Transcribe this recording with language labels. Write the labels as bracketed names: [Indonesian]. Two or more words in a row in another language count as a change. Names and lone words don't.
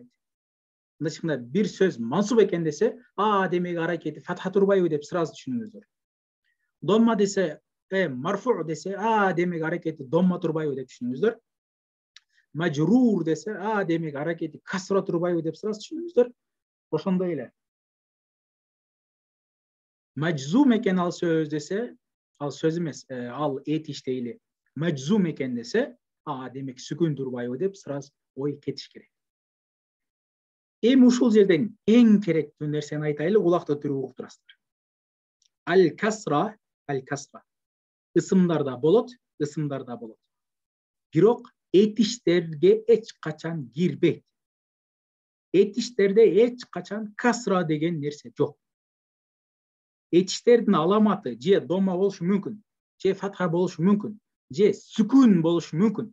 [Kyrgyz] Мындайча бир сөз мансуб экен десе, демек аракети фатха турбайбы деп сразу түшүнүңүздөр. Домма десе, марфу десе, демек аракети домма турбайбы деп түшүнүңүздөр. Мажрур десе, демек аракети касра турбайбы деп сразу түшүнүңүздөр. Ошондой эле. Majzum eкен ал сөз десе, ал сөз эмес, ал этиш дейли. Majzum экен десе, демек сүкүн турбайбы деп сразу ой кетиш керек. Эми ушул жерден эң керектүү нерсени айтайлы, кулакты түрүп угуп турасыздар. [Arabic] الكسرة، الكسرة. [Kyrgyz] Ысымдарда болот. Бирок этиштерге эч качан кирбейт. Этиштерде эч качан касра деген нерсе жок. Этиштердин аламаты же домма болушу мүмкүн, же фатха болушу мүмкүн, же сүкүн болушу мүмкүн.